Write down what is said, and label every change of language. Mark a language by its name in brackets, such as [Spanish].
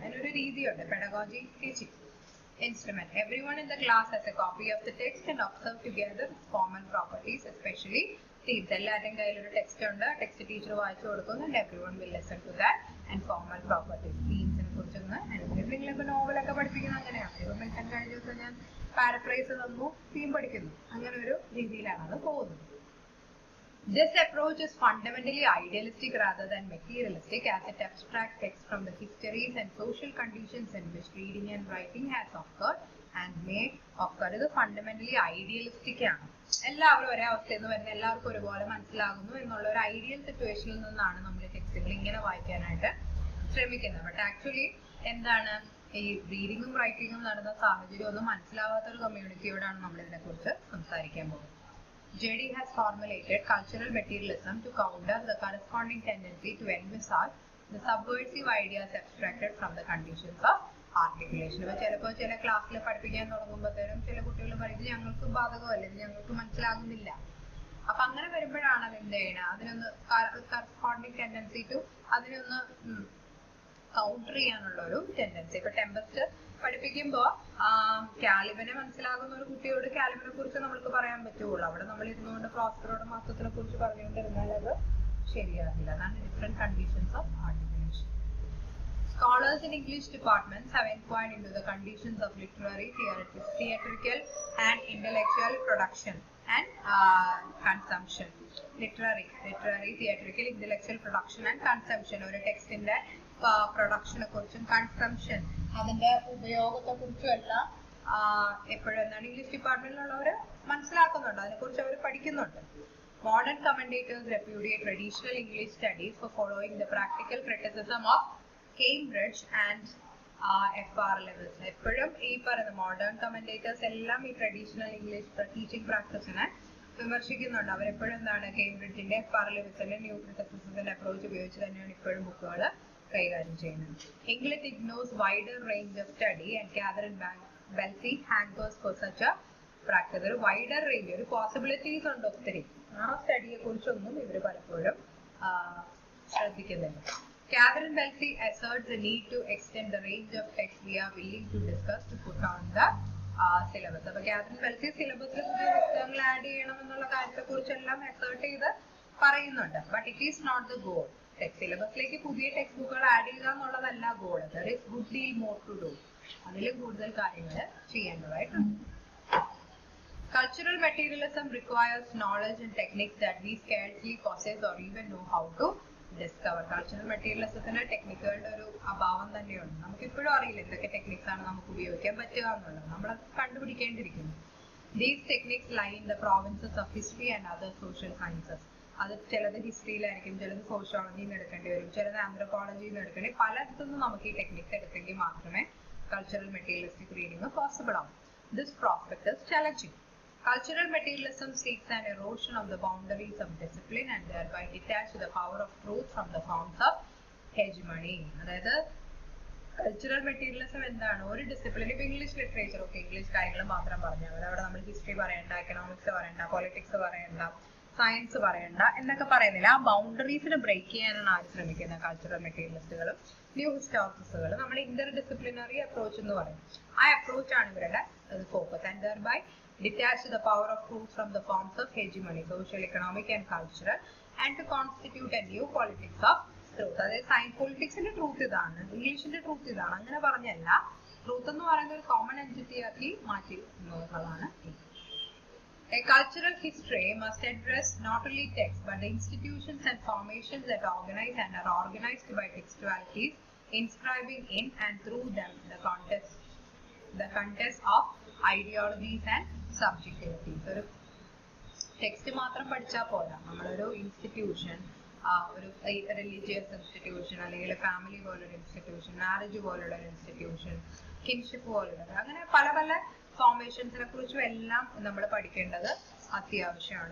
[Malayalam] അതിനൊരു രീതിയുണ്ട്, [English] pedagogic teaching instrument. Everyone in the class has a copy of the text and observe together its formal properties, especially themes. [Malayalam] എല്ലാവരുടെയും കയ്യിൽ ഒരു text ഉണ്ട്, text teacher വായിച്ചു കൊടുക്കുന്നു, [English] and everyone will listen to that and formal properties. [Malayalam] തീംസിനെ കുറിച്ചൊന്ന് അനുസരിച്ച് ഇപ്പൊ നോവലൊക്കെ പഠിപ്പിക്കുന്നത് അങ്ങനെയാണ്. ഇപ്പൊ മിൽട്ടൺ കഴിഞ്ഞ ദിവസം ഞാൻ പാരഫ്രൈസ് തന്നു, തീം പഠിക്കുന്നു, അങ്ങനെ ഒരു രീതിയിലാണ് അത് പോകുന്നത്. [English] This approach is fundamentally idealistic rather than materialistic, as it abstracts text from the histories and social conditions in which reading and writing has occurred and may occur. [Malayalam] ഇത് ഫണ്ടമെന്റലി ഐഡിയലിസ്റ്റിക് ആണ്. എല്ലാവരും ഒരേ അവസ്ഥയിൽ നിന്ന് വരുന്ന, എല്ലാവർക്കും ഒരുപോലെ മനസ്സിലാകുന്നു എന്നുള്ള ഒരു ഐഡിയൽ സിറ്റുവേഷനിൽ നിന്നാണ് നമ്മൾ ടെക്സ്റ്റുകൾ ഇങ്ങനെ വായിക്കാനായിട്ട് ശ്രമിക്കുന്നത്. ബട്ട് ആക്ച്വലി എന്താണ്, ഈ റീഡിങ്ങും റൈറ്റിങ്ങും നടന്ന സാഹചര്യം ഒന്നും മനസ്സിലാവാത്ത ഒരു കമ്മ്യൂണിറ്റിയോടാണ് നമ്മൾ ഇതിനെക്കുറിച്ച് സംസാരിക്കാൻ പോകുന്നത്. [English] JD has formulated cultural materialism to counter the corresponding tendency to envisage the subversive ideas abstracted from the conditions of articulation. [Malayalam] ഇപ്പൊ ചിലപ്പോൾ ചില ക്ലാസ്സിൽ പഠിപ്പിക്കാൻ തുടങ്ങുമ്പോഴത്തേനും ചില കുട്ടികൾ പറയുന്നത് ഞങ്ങൾക്ക് ബാധകമല്ല, ഇത് ഞങ്ങൾക്ക് മനസ്സിലാകുന്നില്ല. അപ്പൊ അങ്ങനെ വരുമ്പോഴാണ് അത് എന്ത് ചെയ്യണം, അതിനൊന്ന് കറസ്പോണ്ടിങ് ടെൻഡൻസി ടു അതിനൊന്ന് കൗണ്ടർ ചെയ്യാനുള്ള ഒരു ടെൻഡൻസി. ഇപ്പൊ ടെമ്പസ്റ്റ് പഠിപ്പിക്കുമ്പോൾ കാലിബനെ മനസ്സിലാകുന്ന ഒരു കുട്ടിയോട് കാലിബനെ കുറിച്ച് നമുക്ക് പറയാൻ പറ്റുള്ളൂ. അവിടെ നമ്മൾ ഇരുന്നുകൊണ്ട് പ്രോസ്പെറോടെ മാസത്തിനെ കുറിച്ച് പറഞ്ഞുകൊണ്ടിരുന്നാൽ അത് ശരിയാകില്ല. അതാണ് different conditions of articulation. [English] Scholars in English departments have inquired into the conditions of literary, theatrical and intellectual production and consumption. Literary, theatrical, intellectual production and consumption. [Malayalam] ഒരു ടെക്സ്റ്റിന്റെ പ്രൊഡക്ഷനെ കുറിച്ചും കൺസംഷൻ അതിന്റെ ഉപയോഗത്തെ കുറിച്ചും എല്ലാം എപ്പോഴും എന്താണ് ഇംഗ്ലീഷ് ഡിപ്പാർട്ട്മെന്റിലുള്ളവർ മനസ്സിലാക്കുന്നുണ്ട്, അതിനെക്കുറിച്ച് അവർ പഠിക്കുന്നുണ്ട്. [English] Modern commentators repudiate traditional English studies for following the practical criticism of Cambridge and FR levels. [Malayalam] എപ്പോഴും ഈ പറയുന്ന മോഡേൺ കമന്റേറ്റേഴ്സ് എല്ലാം ഈ ട്രഡീഷണൽ ഇംഗ്ലീഷ് ടീച്ചിങ് പ്രാക്ടീസിനെ വിമർശിക്കുന്നുണ്ട്. അവരെപ്പോഴും എന്താണ് കേംബ്രിഡ്ജിന്റെ FR ലെവൽസിന്റെ ന്യൂ ക്രിറ്റിസിസത്തിന്റെ അപ്രോച്ച് ഉപയോഗിച്ച് തന്നെയാണ് ഇപ്പോഴും ബുക്കുകൾ കൈകാര്യം ചെയ്യുന്നത്. [English] English ignores wider range of study and Catherine Belsey hankers for such a practice. [Malayalam] ഒരു വൈഡർ റേഞ്ച്, ഒരു പോസിബിലിറ്റീസ് ഉണ്ട് ഒത്തിരി. ആ സ്റ്റഡിയെ കുറിച്ചൊന്നും ഇവർ പലപ്പോഴും ശ്രദ്ധിക്കുന്നില്ല. [English] Catherine Belsey asserts the need to extend the range of text we are willing to discuss to put on the syllabus. [Malayalam] അപ്പോൾ കാതറിൻ ബെൽസി സിലബസിൽ പുതിയ പുസ്തകങ്ങൾ ആഡ് ചെയ്യണമെന്നുള്ള കാര്യത്തെ കുറിച്ചെല്ലാം അസേർട്ട് ചെയ്ത് പറയുന്നുണ്ട്. [English] But it is not the goal. [Malayalam] സിലബസിലേക്ക് പുതിയ ടെക്സ്റ്റ് ബുക്കുകൾ ആഡ് ചെയ്യുക എന്നുള്ളതല്ല goal. [English] There is good deal more to do. [Malayalam] അതിൽ കൂടുതൽ കാര്യങ്ങൾ ചെയ്യേണ്ടതായിട്ടുണ്ട്. [English] Cultural materialism requires knowledge and techniques that we scarcely possess or even know how to discover. [Malayalam] Cultural materialismത്തിന്റെ ടെക്നിക്കുകളുടെ ഒരു അഭാവം തന്നെയുണ്ട്. നമുക്ക് ഇപ്പോഴും അറിയില്ല എന്തൊക്കെ ടെക്നിക്സ് ആണ് നമുക്ക് ഉപയോഗിക്കാൻ പറ്റുക എന്നുള്ളത്. നമ്മളത് കണ്ടുപിടിക്കേണ്ടിയിരിക്കുന്നു. [English] These techniques lie in the provinces of history and other social sciences. [Malayalam] അത് ചിലത് ഹിസ്റ്ററിയിലായിരിക്കും, ചിലത് സോഷ്യോളജിയിൽ നിന്ന് എടുക്കേണ്ടി വരും, ചിലത് ആന്ത്രോപോളജിയിൽ നിന്ന് എടുക്കേണ്ടി. പലയിടത്തുനിന്നും നമുക്ക് ഈ ടെക്നിക്സ് എടുത്തെങ്കിൽ മാത്രമേ കൾച്ചറൽ മെറ്റീരിയലിസ്റ്റിക് റീഡിംഗ് പോസിബിൾ ആവും. [English] This prospect is challenging. Cultural materialism seeks an erosion of the boundaries of discipline and thereby detach the power of truth from the forms of hegemony. [Malayalam] അതായത് cultural materialism എന്താണ്? ഒരു discipline, ഇപ്പൊ English literature ഒക്കെ English കാര്യങ്ങൾ മാത്രം പറഞ്ഞാൽ മതി. അവിടെ നമ്മൾ ഹിസ്റ്ററി പറയണ്ട, എക്കണോമിക്സ് പറയണ്ട, പൊളിറ്റിക്സ് പറയണ്ട, സയൻസ് പറയണ്ട എന്നൊക്കെ പറയുന്നില്ല. ആ ബൗണ്ടറീസിനെ ബ്രേക്ക് ചെയ്യാനാണ് ആര് ശ്രമിക്കുന്നത്? Cultural മെറ്റീരിയലിസ്റ്റുകളും new ഹിസ്റ്റോറിസ്റ്റുകളും. നമ്മൾ ഇന്റർ ഡിസിപ്ലിനറി അപ്രോച്ച് എന്ന് പറയും. ആ അപ്രോച്ചാണ് ഇവരുടെ focus. [English] And thereby detach the power of truth from the forms of hegemony, social, economic and cultural, and to constitute a new politics of truth. [Malayalam] അതായത് science പൊളിറ്റിക്സിന്റെ truth ഇതാണ്, ഇംഗ്ലീഷിന്റെ truth ഇതാണ്, അങ്ങനെ പറഞ്ഞല്ല. Truth എന്ന് പറയുന്ന ഒരു കോമൺ എൻറ്റിറ്റി ആക്കി മാറ്റി എന്നുള്ളതാണ്. [English] A cultural history must address not only text but the institutions and formations that organize and are organized by textualities, inscribing in and through them the contest of ideologies and subjectivities. [Malayalam] ഒരു text മാത്രം പഠിച്ചാൽ പോരാ. നമ്മളൊരു institution, ഒരു religious institution, അല്ലെങ്കിൽ family പോലൊരു institution, marriage പോലുള്ള ഒരു ഇൻസ്റ്റിറ്റ്യൂഷൻ, കിൻഷിപ്പ് പോലുള്ള, അങ്ങനെ പല പല ഫോർമേഷൻസിനെ കുറിച്ചും എല്ലാം നമ്മൾ പഠിക്കേണ്ടത് അത്യാവശ്യമാണ്.